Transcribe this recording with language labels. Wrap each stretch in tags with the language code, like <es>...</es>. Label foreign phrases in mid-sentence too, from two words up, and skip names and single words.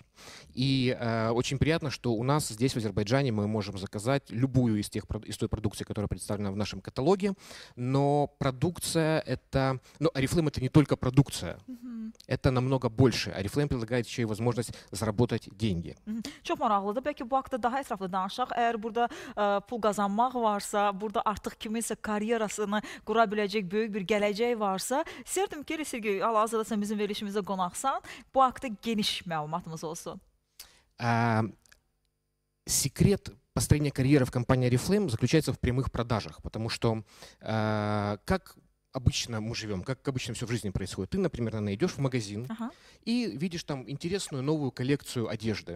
<ru>И очень приятно, что у нас здесь, в Азербайджане, мы можем заказать любую из той продукции, которая представлена в нашем каталоге. Но продукция это... Ну, Oriflame это не только продукция. Это намного больше. Oriflame предлагает еще и возможность заработать деньги.</ru> <az>Çox maraqlıdır. Bəlkə bu haqda daha ətraflı danışaq. Əgər burada pul qazanmaq varsa, burada artıq kiminsə karyerasını qura biləcək böyük bir gələcək varsa, istərdim ki, Sergey, hal-hazırda sən bizim verilişimizə qonaqsan, bu haqda geniş məlumatımız olsun.</az> <ru>Секрет построения карьеры в компании Oriflame заключается в прямых продажах, потому что как обычно мы живем, как обычно все в жизни происходит. Ты, например, идешь в магазин и видишь там интересную новую коллекцию одежды.</ru>